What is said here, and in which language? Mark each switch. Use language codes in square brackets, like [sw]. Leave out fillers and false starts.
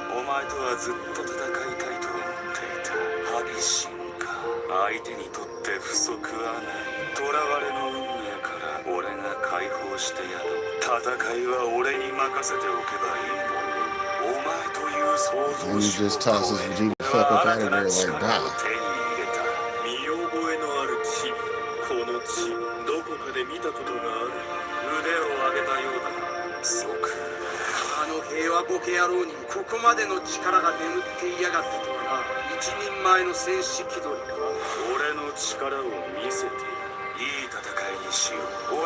[ja] お前とはずっと戦いたいと思っていた。ハビシンか。相手にとって不足はない。囚われの運命から俺が解放してやる。戦いは俺に任せておけばいいもの。お前という想像 [en] And he just tosses Vegeta the fuck up out of there like, wow. [ja] 見覚えのあるチビ。このチビどこかで見たことがある。腕を上げたようだな。即あの平和ボケ野郎にここまでの力が眠っていやがったとはな。一人前の戦士気取りか。俺の力を見せていい戦いにしよう。